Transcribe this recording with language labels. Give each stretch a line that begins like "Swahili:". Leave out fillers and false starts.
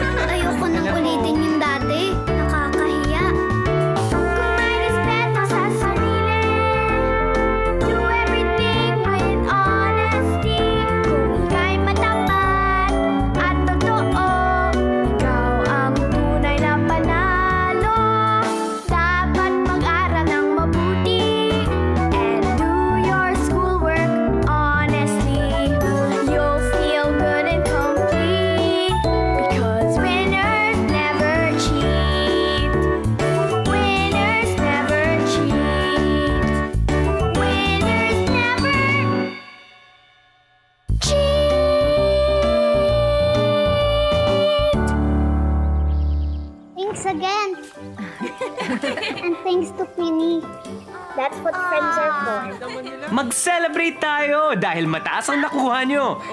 Filipino: Ayoko nang ulitin yung dati. Nakakahiya. Kung may respeto sa sarili,
English: do everything with honesty.
Filipino: Kung ika'y matapat at totoo, ikaw ang tunay na panalo. Dapat mag-aral ng mabuti
English: and do your schoolwork honestly. You'll feel good and complete because winners never cheat. Winners never cheat. Winners never cheat. Thanks again. And thanks to Queenie. That's what friends are for.
Filipino: Mag-celebrate tayo dahil mataas ang nakuha nyo.